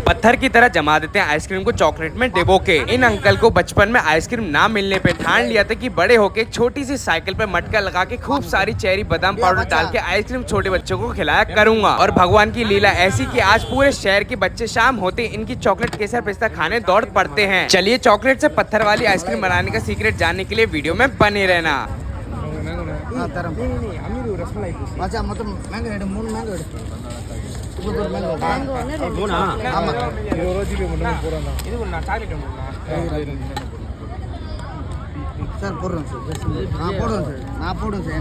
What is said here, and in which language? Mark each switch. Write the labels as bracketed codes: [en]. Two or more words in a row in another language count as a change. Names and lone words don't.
[hi] पत्थर की तरह जमा देते हैं आइसक्रीम को चॉकलेट में डिबो के। इन अंकल को बचपन में आइसक्रीम ना मिलने पे ठान लिया था कि बड़े होके छोटी सी साइकिल पे मटका लगा के खूब सारी चेरी बादाम पाउडर डाल के आइसक्रीम छोटे बच्चों को खिलाया करूंगा। और भगवान की लीला ऐसी कि आज पूरे शहर के बच्चे शाम होते इनकी चॉकलेट केसर पिस्ता खाने दौड़ पड़ते हैं। चलिए चॉकलेट से पत्थर वाली आइसक्रीम बनाने का सीक्रेट जानने के लिए वीडियो में बने रहना। [ta] சார் போடுறோம் சார். போடுவோம் சார். நான் போடுவேன் சார்.